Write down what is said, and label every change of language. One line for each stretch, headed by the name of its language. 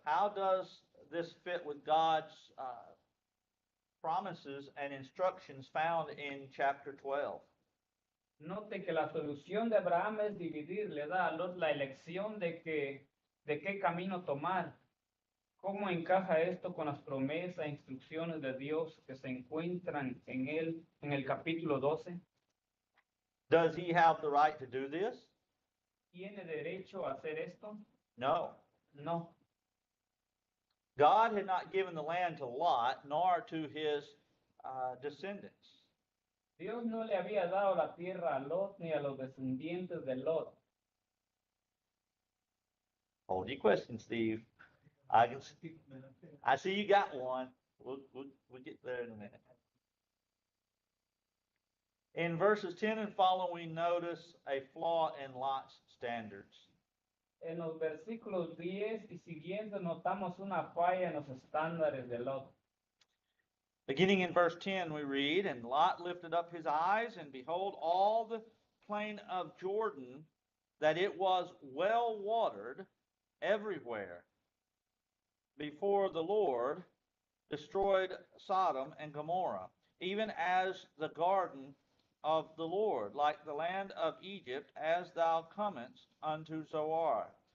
English: How does this fit with God's promises and instructions found in chapter 12?
Spanish: Note que la solución de Abraham es dividir, le da a Lot la elección de qué camino tomar. ¿Cómo encaja esto con las promesas e instrucciones de Dios que se encuentran en él en el capítulo 12?
English: Does he have the right to do this?
Spanish: ¿Tiene derecho a hacer esto?
English: No.
Spanish: No.
English: God had not given the land to Lot, nor to his descendants.
Spanish: Dios no le había dado la tierra a Lot ni a los descendientes de Lot.
English: Hold your question, Steve. I see you got one. We'll get there in a minute. In verses 10 and following, notice a flaw in Lot's standards.
Spanish: En los versículos 10 y siguientes notamos una falla en los estándares de Lot.
English: Beginning in verse 10, we read, And Lot lifted up his eyes, and behold, all the plain of Jordan, that it was well watered everywhere, before the Lord destroyed Sodom and Gomorrah, even as the garden of the Lord, like the land of Egypt, as thou comest unto Zoar.